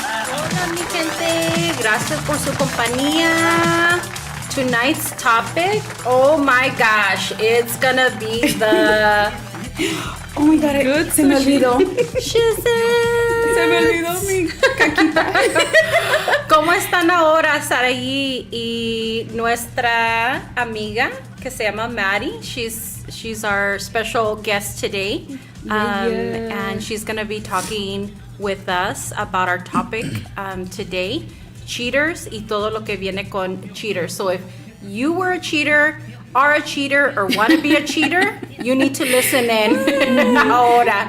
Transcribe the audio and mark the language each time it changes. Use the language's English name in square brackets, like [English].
[Spanish] Hola mi gente, gracias por su compañía. [English] Tonight's topic, oh my gosh, it's gonna be the... Oh my God, Good [Spanish] se me olvidó. Se me olvidó mi caquita. ¿Cómo están ahora Sarai y nuestra amiga que se llama Maddie? [English] She's our special guest today. And she's going to be talking with us about our topic today, cheaters [Spanish] y todo lo que viene con [English] cheaters. So if you were a cheater, are a cheater, or want to be a cheater, you need to listen in [Spanish] ahora.